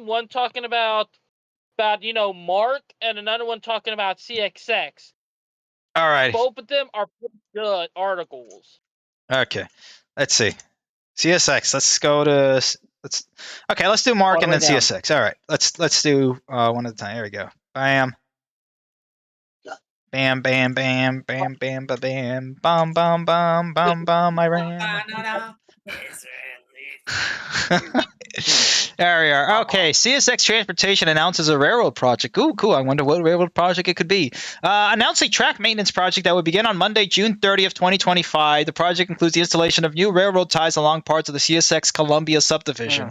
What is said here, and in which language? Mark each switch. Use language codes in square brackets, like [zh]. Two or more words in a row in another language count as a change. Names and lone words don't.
[en] One talking about Mark, and another one talking about CXX. All right. Both of them are pretty good articles. Okay. Let's see. CSX. Let's go to. Let's do Mark All the and way then down. CSX. All right. Let's do one at a time. Here we go. Bam. Bam, bam, bam, bam, bam, ba, bam, bum, bum, bum, bum, bum. I ran. There we are. Okay, CSX Transportation announces a railroad project. Ooh, cool. I wonder what railroad project it could be. Announced a track maintenance project that would begin on Monday, June 30th, 2025. The project includes the installation of new railroad ties along parts of the CSX Columbia subdivision.